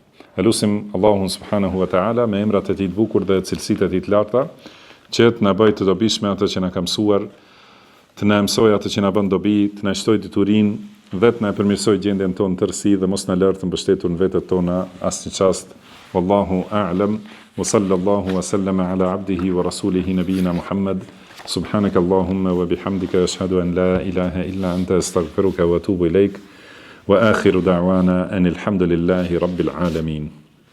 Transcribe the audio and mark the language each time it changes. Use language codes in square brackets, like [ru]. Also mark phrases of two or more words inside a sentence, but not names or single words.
[sq] Elusim Allahun [ar] سبحانه وتعالى [sq] me emrat e tij të bukur dhe cilësitë e tij të larta, që të na bëjë të dobishme atë që na ka mësuar, të na mësoj atë që na bën dobi, të na shtoj diturinë dhe të na përmirësoj gjendjen tonë në tërësi dhe mos na lërë të mbështetur në vetët tona asnjë çast. [ar] والله أعلم. وصلى الله وسلم على عبده ورسوله نبينا محمد. سبحانك اللهم وبحمدك أشهد أن لا إله إلا أنت أستغفرك وأتوب إليك. وآخر دعوانا أن الحمد لله رب العالمين.